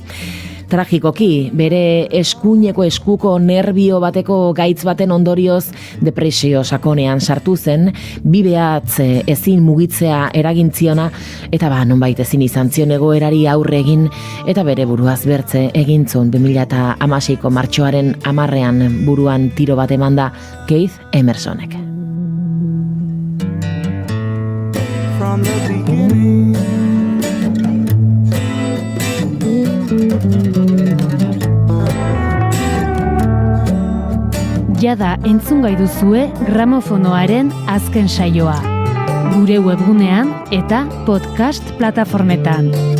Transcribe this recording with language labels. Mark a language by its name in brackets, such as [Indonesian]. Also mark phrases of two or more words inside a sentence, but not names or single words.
[Basque] Tragikoki, bere eskuineko eskuko nerbio bateko gaitz baten ondorioz depresio sakonean sartu zen, bibeatz ezin mugitzea eragintziona, eta nonbait ezin izan zion egoerari aurre egin, eta bere buruaz bertze egintzun 2016ko martxoaren 10ean buruan tiro bat emanda Keith Emersonek. [English] From the beginning. [Basque] Jada entzungai duzue gramofonoaren azken saioa. Gure webgunean eta podcast plataformetan.